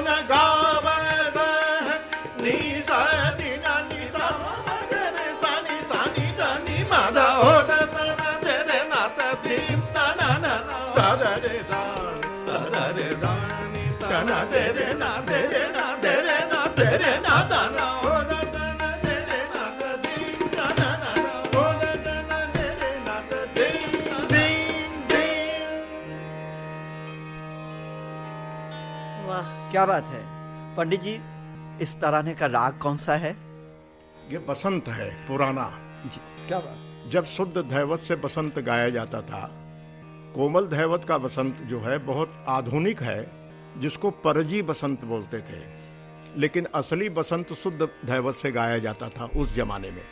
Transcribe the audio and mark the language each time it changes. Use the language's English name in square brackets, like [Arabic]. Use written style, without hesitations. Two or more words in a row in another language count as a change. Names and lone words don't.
[Hindi] गावत है निशा दिन, निशा मगरे सानी सानी धनी माधा, ओ तना तेरे नाथ दीप तना ना तरे दानी तना तेरे ना तेरे ना तेरे ना तेरे ना तना, ओ तना तेरे नाथ दीप तना ना, ओ तना तेरे नाथ दीप दीप दीप। वाह, क्या बात है पंडित जी, इस तराने का राग कौन सा है? ये बसंत है पुराना। जी, क्या बात। जब शुद्ध धैवत से बसंत गाया जाता था, कोमल धैवत का बसंत जो है बहुत आधुनिक है, जिसको परजी बसंत बोलते थे, लेकिन असली बसंत शुद्ध धैवत से गाया जाता था उस जमाने में।